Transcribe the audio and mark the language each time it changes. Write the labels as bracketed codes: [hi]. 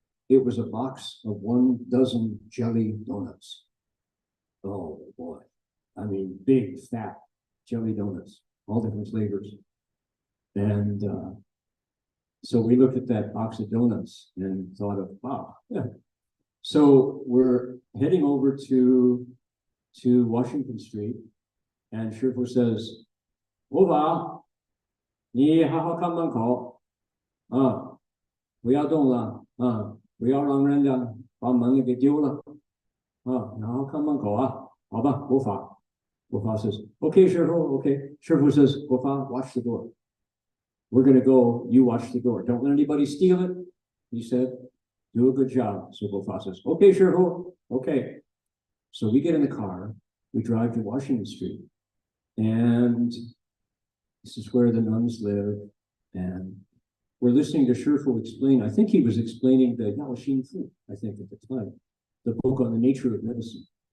[en] It was a box of 12 jelly donuts. Oh boy. I mean, big, fat jelly donuts, all different flavors. And so we looked at that box of donuts and thought of, wow, yeah. So we're heading over to Washington Street, and Shifu says, [zh] "Ova, 你好好看门口啊，不要动了啊，不要让人家把门给丢了啊，好好看门口啊，好吧，我法。" [en] Gofa says, "Okay, Shifu, okay." Shifu says, "Gofa, watch the door. We're going to go, you watch the door. Don't let anybody steal it." He said, "Do a good job." So Gofa says, "Okay, Shifu, okay." So we get in the car, we drive to Washington Street, and this is where the nuns live, and we're listening to Shifu explain. I think he was explaining the Yao Xin Fu, I think at the time, the book on the nature of medicine.